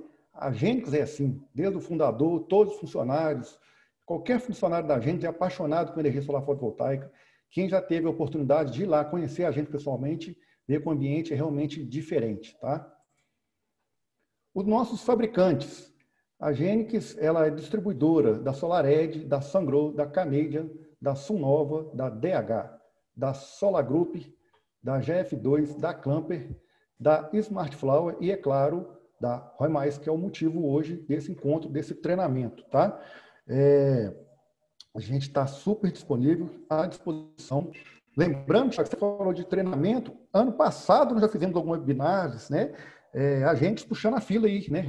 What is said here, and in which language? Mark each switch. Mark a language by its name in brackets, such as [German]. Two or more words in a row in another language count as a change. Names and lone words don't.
[Portuguese] A Genix é assim, desde o fundador, todos os funcionários, qualquer funcionário da Genix é apaixonado com energia solar fotovoltaica. Quem já teve a oportunidade de ir lá conhecer a gente pessoalmente, ver que o ambiente é realmente diferente, tá? Os nossos fabricantes, a Genix, ela é distribuidora da SolarEdge, da Sungrow, da Canadian, da Sunova, da DH, da Solar Group, da GF2, da Clamper, da Smart Flower e, é claro, da Roy Mais, que é o motivo hoje desse encontro, desse treinamento, tá? A gente está super disponível, à disposição. Lembrando, Thiago, você falou de treinamento. Ano passado nós já fizemos alguns webinars, né? Agentes puxando a fila aí, né?